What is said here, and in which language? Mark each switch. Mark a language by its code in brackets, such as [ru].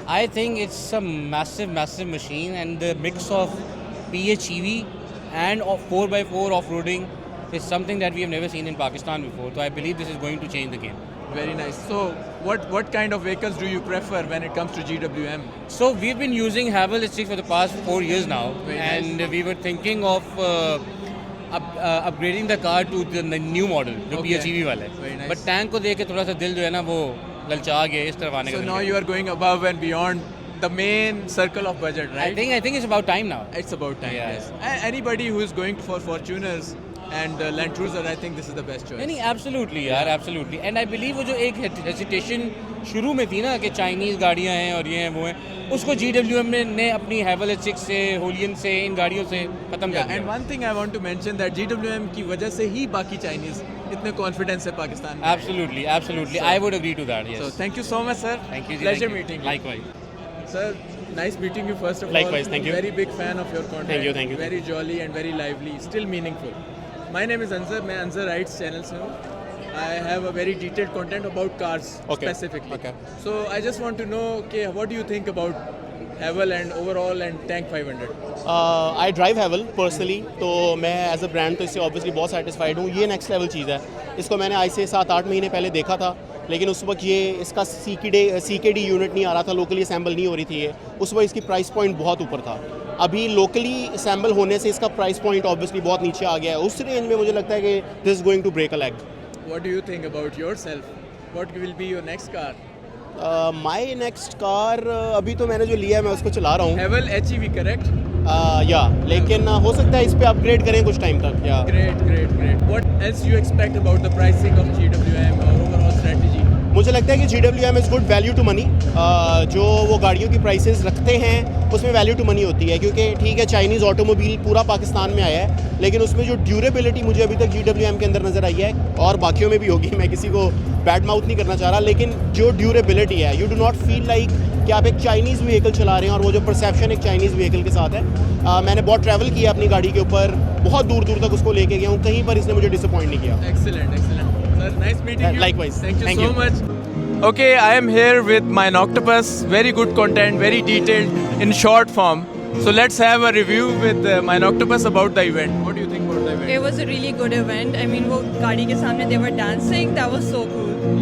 [en] I think it's a massive machine, and the mix of PHEV and of 4x4 off-roading is something that we have never seen in Pakistan before. So I believe this is going to change the game. Very nice. So, what kind of vehicles do you prefer when it comes to GWM? So we've been using Havel H6 for the past 4 years now, Very and we were thinking of upgrading the car to the new model, [hi] जो [en] Okay. [hi] PHEV वाला है. [en] Very nice. [hi] But tank को देख के थोड़ा सा दिल जो है ना वो ललचा गया इस तरफ आने [en] So [hi] का. [en] now you are going above and beyond the main circle of budget, right? I think it's about time now. It's about time. Yeah. Yes. Anybody who is going for Fortuners and Land Cruiser, I think this is the best choice. [hi] नहीं absolutely यार, absolutely. [en] and I believe [hi] वो जो एक hesitation शुरू में थी ना कि चाइनीज़ गाड़ियाँ हैं और ये हैं वो हैं, उसको GWM ने अपनी Havel H6 से, होलियन से, इन गाड़ियों से ख़त्म कर [en] Yeah, [hi] दिया। [en] and one thing I want to mention that [hi] GWM की वजह से ही बाकी Chinese इतने कॉन्फिडेंस है पाकिस्तान में। [en] Absolutely, absolutely, I would agree to that. So yes, thank you so much, sir. Thank you. Pleasure meeting you. Likewise. Sir, nice meeting you first of all. Likewise, thank you. Very big fan of your content. Thank you. Very jolly and very lively, still meaningful. My name is Anzar. [hi] मैं Anzar Rides channel से हूँ. [en] I have a very detailed content about cars specifically. Okay. So I just want to know, okay, what do you think about Havel and overall and Tank 500? I drive Havel personally, [hi] तो मैं [en] as a brand [hi] तो इससे obviously बहुत satisfied हूँ। ये next level चीज़ है। इसको मैंने आज से 7-8 महीने पहले देखा था, लेकिन उस वक्त ये इसका CKD यूनिट नहीं आ रहा था, लोकली असेंबल नहीं हो रही थी ये। उस वक्त इसकी प्राइस पॉइंट बहुत ऊपर था। अभी लोकली असेंबल होने से इसका प्राइस पॉइंट ऑब्वियसली बहुत नीचे आ गया है। उस रेंज में मुझे लगता है कि [en] This is going to break a leg. What do you think about yourself? What will be your next car? My next car [hi] अभी तो मैंने जो लिया है मैं उसको चला रहा हूँ। [en] Havel HEV, correct? [hi] या लेकिन हो सकता है इस पे अपग्रेड करें कुछ टाइम तक। [en] या Great. What else you expect about the pricing of GWM or overall strategy? [hi] मुझे लगता है कि GWM is good value to money. जो वो गाड़ियों की प्राइसेस रखते हैं उसमें वैल्यू टू मनी होती है, क्योंकि ठीक है चाइनीज़ ऑटोमोबाइल पूरा पाकिस्तान में आया है, लेकिन उसमें जो ड्यूरेबिलिटी मुझे अभी तक GWM के अंदर नज़र आई है, और बाकियों में भी होगी, मैं किसी को बैड माउथ नहीं करना चाह रहा, लेकिन जो ड्यूरेबिलिटी है, [en] you do not feel like [hi] कि आप एक चाइनीज़ व्हीकल चला रहे हैं, और वो जो परसेप्शन एक चाइनीज़ व्हीकल के साथ है। मैंने बहुत ट्रैवल किया अपनी गाड़ी के ऊपर, बहुत दूर तक उसको लेके गया हूँ, कहीं पर इसने मुझे डिसअपॉइंट नहीं किया। [en] Excellent. Sir, nice meeting you. Likewise. Thank you Thank so you. much. Okay, I am here with my Noctopus. Very good content, very detailed in short form. So let's have a review with my Noctopus about the event. What do you think about the event? It was a really good event. I mean, [hi] वो गाड़ी के सामने [en] they were dancing. That was so cool.